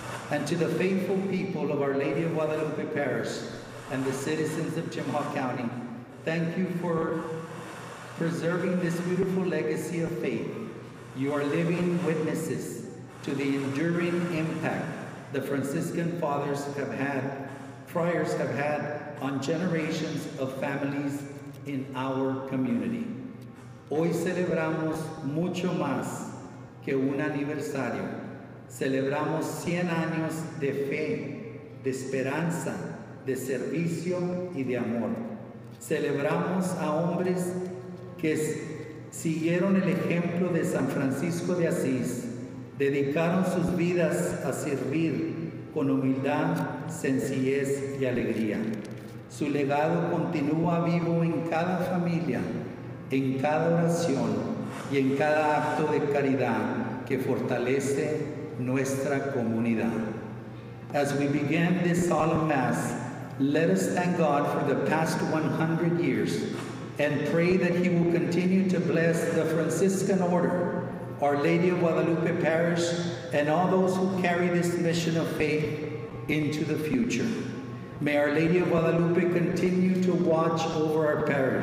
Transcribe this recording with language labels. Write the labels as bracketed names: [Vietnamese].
[English] And to the faithful people of Our Lady of Guadalupe Parish and the citizens of Chemehua County, thank you for preserving this beautiful legacy of faith. You are living witnesses to the enduring impact the Franciscan fathers have had, friars have had, on generations of families in our community. [Spanish] Hoy celebramos mucho más que un aniversario. Celebramos 100 años de fe, de esperanza, de servicio y de amor. Celebramos a hombres que siguieron el ejemplo de San Francisco de Asís, dedicaron sus vidas a servir con humildad, sencillez y alegría. Su legado continúa vivo en cada familia, en cada oración y en cada acto de caridad que fortalece nuestra comunidad. [English] As we begin this solemn Mass, let us thank God for the past 100 years and pray that He will continue to bless the Franciscan Order, Our Lady of Guadalupe Parish, and all those who carry this mission of faith into the future. May Our Lady of Guadalupe continue to watch over our parish,